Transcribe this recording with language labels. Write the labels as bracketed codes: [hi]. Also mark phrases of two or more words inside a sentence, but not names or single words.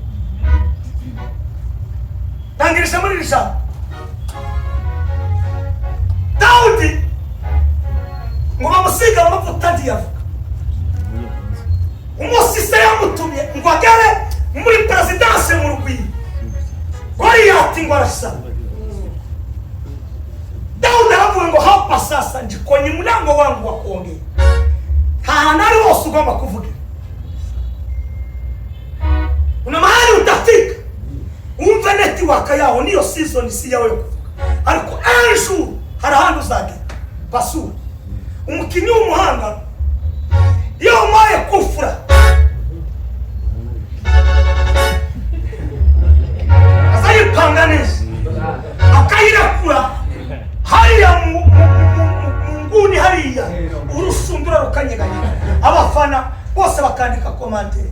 [rw] Tangirisha muri iri jambo, Dawudi ngo bamusiga amavuta ntiyavuga. Umusise yamutumye ngo agere muri perezidanse mu Rugwiro, Goliyati ngo arasa. Daudi aravuga ngo [sw] hapa sasa ndi kwenye mlango wangu wa kuongea. [rw] Hanari wose ugomba kuvuga. [sw] Una mahali utafika, [rw] umve network yaho niyo season si yawe kuvuga. Ariko ejo hari ahantu uzagera basura. Umukinnyi w'umuhanga iyo umaye kufura azayipanga neza akayirakura hariya mu nguni hariya urushundura rukanyeganyega, abafana bose bakandika komante.